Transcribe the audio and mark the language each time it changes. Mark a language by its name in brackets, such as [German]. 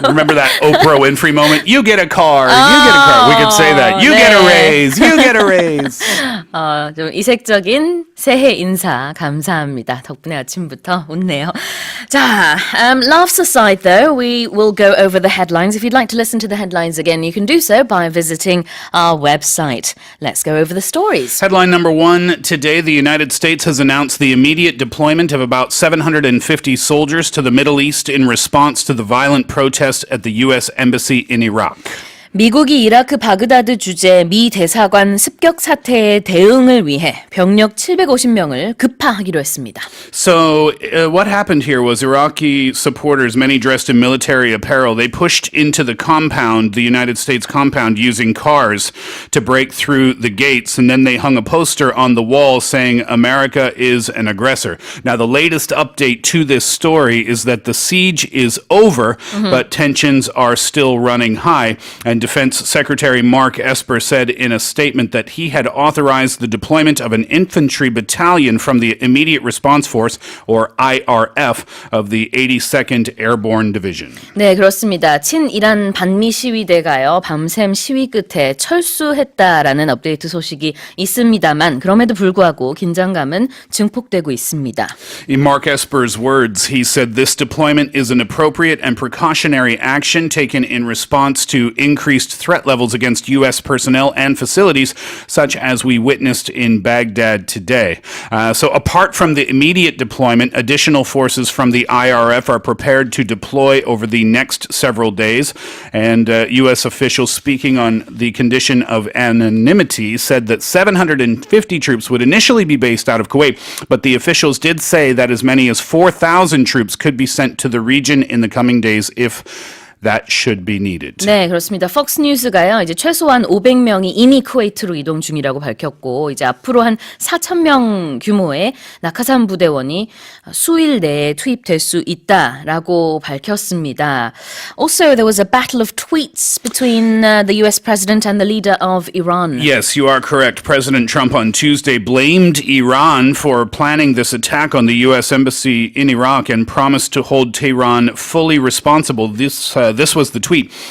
[English] remember that Oprah Winfrey moment? You get a car. You get a car. We could say that. You get a [Korean] 네. [English] raise. You get a raise. [Korean] 좀 이색적인 새해 인사 감사합니다. 덕분에 아침부터 웃네요. [English] 자, laughs aside though, we will go over the headlines. If you'd like to listen to the headlines again, you can do so by visiting our website. Let's go over the stories. Headline number one. Today, the United States has announced the immediate deployment of about 750 soldiers to the Middle East in response to the violent protests at the U.S. Embassy in Iraq. [Korean] 미국이 이라크 바그다드 주재 미 대사관 습격 사태에 대응을 위해 병력 750명을 급파하기로 했습니다. [English] So what happened here was Iraqi supporters, many dressed in military apparel, they pushed into the compound, the United States compound, using cars to break through the gates, and then they hung a poster on the wall saying, America is an aggressor. Now, the latest update to this story is that the siege is over, but tensions are still running high, and Defense Secretary Mark Esper said in a statement that he had authorized the deployment of an infantry battalion from the Immediate Response Force, or IRF, of the 82nd Airborne Division. [Korean] 네, 그렇습니다. 친이란 반미 시위대가요, 밤샘 시위 끝에 철수했다라는 업데이트 소식이 있습니다만, 그럼에도 불구하고 긴장감은 증폭되고 있습니다. [English] In Mark Esper's words, he said this deployment is an appropriate and precautionary action taken in response to increased threat levels against U.S. personnel and facilities, such as we witnessed in Baghdad today. So apart from the immediate deployment, additional forces from the IRF are prepared to deploy over the next several days. And U.S. officials speaking on the condition of anonymity said that 750 troops would initially be based out of Kuwait, but the officials did say that as many as 4,000 troops could be sent to the region in the coming days if that should be needed. [Korean] 네, 그렇습니다. 폭스 뉴스가요, 이제 최소한 500명이 이미 쿠웨이트로 이동 중이라고 밝혔고, 이제 앞으로 한 4,000명 규모의 낙하산 부대원이 수일 내에 투입될 수 있다라고 밝혔습니다. [English] Also, there was a battle of tweets between the US president and the leader of Iran. Yes, you are correct. President Trump on Tuesday blamed Iran for planning this attack on the U.S. embassy in Iraq and promised to hold Tehran fully responsible. This this was the tweet.